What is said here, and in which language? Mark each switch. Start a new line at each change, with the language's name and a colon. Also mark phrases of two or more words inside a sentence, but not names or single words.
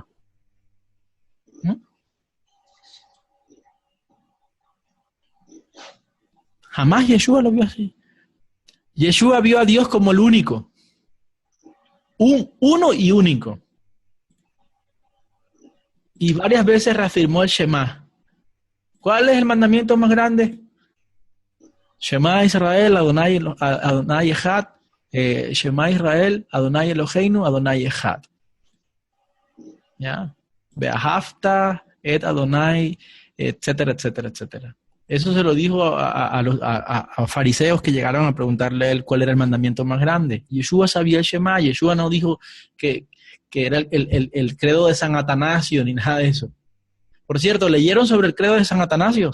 Spanish: ¿No? Jamás Yeshua lo vio así. Yeshua vio a Dios como el único. Uno y único. Y varias veces reafirmó el Shema. ¿Cuál es el mandamiento más grande?
Hebrew: שמע ישראל אדוני אחד. שמע ישראל אדוני אלוהינו אדוני אחד. ¿Ya? ואהבת את אדוני,
Spanish: etcétera, etcétera, etcétera. Eso se lo dijo a fariseos que llegaron a preguntarle a él cuál era el mandamiento más grande. Yeshua sabía el Shema. Yeshua no dijo que era el credo de San Atanasio ni nada de eso. Por cierto, ¿leyeron sobre el credo de San Atanasio?